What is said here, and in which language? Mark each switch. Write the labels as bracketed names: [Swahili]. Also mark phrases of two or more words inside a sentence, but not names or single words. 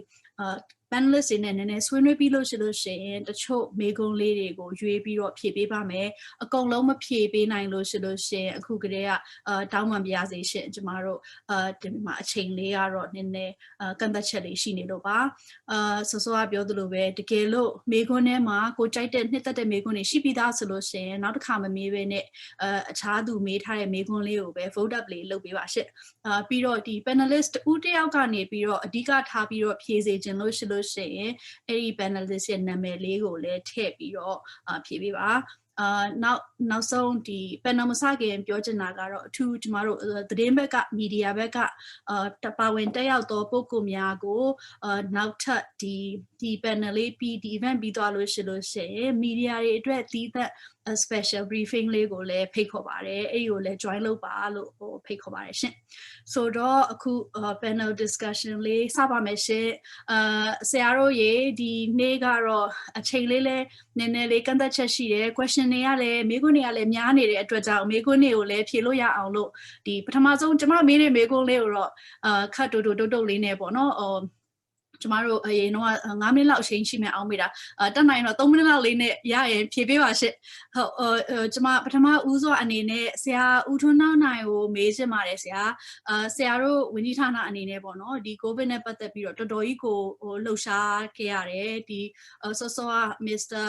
[Burmese] panelist တွေနဲ့နည်းနည်းဆွေးနွေးပြီးလို့ရှိရင်တချို့မေးခွန်းလေးတွေကိုရွေးပြီးတော့ဖြေပေးပါမယ်အကုန်လုံးမဖြေပေးနိုင်လို့ရှိရင်အခုကတည်းကတောင်းပန်ပြရစေရှင်ကျမတို့ဒီမှာအချိန်လေးကတော့နည်းနည်းကန့်သက်ချက်လေးရှိနေလို့ပါစောစောကပြောသလိုပဲတကယ်လို့မေးခွန်းထဲမှာကိုကြိုက်တဲ့နှစ်သက်တဲ့မေးခွန်းတွေရှိပြီးသားဆိုလို့ရှိရင်နောက်တစ်ခါမမေးဘဲနဲ့ အခြားသူမေးထားတဲ့မေးခွန်းလေးကိုပဲ [English] vote up [Burmese] လေးလုပ်ပေးပါရှင့်ပြီးတော့ဒီ panelist ဦးတစ်ယောက်ကနေပြီးတော့အဓိကထားပြီးတော့ဖြေစေခြင်းလို့ရှိလို့ရှိရင်အဲ့ဒီ panelist ရဲ့နာမည်လေးကိုလည်းထည့်ပြီးတော့ဖြေပေးပါနောက်ဆုံးဒီ panel မစခင်ပြောချင်တာကတော့အထူးကျမတို့သတင်းဘ က်ကမီဒီယာဘက်ကပါဝင်တက်ရောက်သောပုဂ္ဂိုလ်များကိုနောက်ထပ်ဒီ panel လေးပြီးဒီ event ပြီးသွားလို့ရှိရင်မီဒီယာတွေအတွက်သီးသန့် [English] special briefing [Burmese] လေးကိုလည်းဖိတ်ခေါ်ပါတယ်အဲ့ဒီကိုလည်း join လုပ် ပါလို့ဖိတ်ခေါ်ပါတယ်ရှင်ဆိုတော့အခု [English] panel discussion [Burmese] လေးစပါမယ်ရှင်ဆရာတို့ရေဒီနေ့ကတော့အချိန်လေးလဲနည်းနည်းလေးကန့်သက်ချက်ရှိတယ် question တွေကလည်းမေးခွန်းတွေကလည်းများနေတဲ့အတွက်ကြောင့်မေးခွန်းတွေကိုလည်းဖြေလို့ရအောင်လို့ဒီပထမဆုံးကျမမေးတဲ့မေးခွန်းလေးကိုတော့ခတ်တုတ်လေးနဲ့ပေါ့နော်ကျမတို့အရင်တော့9မိနစ်လောက်အချိန်ရှိမယ်အောင်မိတာတက်နိုင်တော့3မိနစ်လောက်လေးနဲ့ရရင်ဖြေပေးပါရှင့်ဟုတ်ကျမပထမဦးစွာအနေနဲ့ဆရာဦးထွန်းနောက်နိုင်ကိုမေးချင်ပါတယ်ဆရာတို့ဝန်ကြီးဌာနအနေနဲ့ပေါ့နော်ဒီ COVID နဲ့ပတ်သက်ပြီးတော့တော်တော်ကြီးကိုလှုပ်ရှားခဲ့ရတယ်ဒီစောစောက Mr.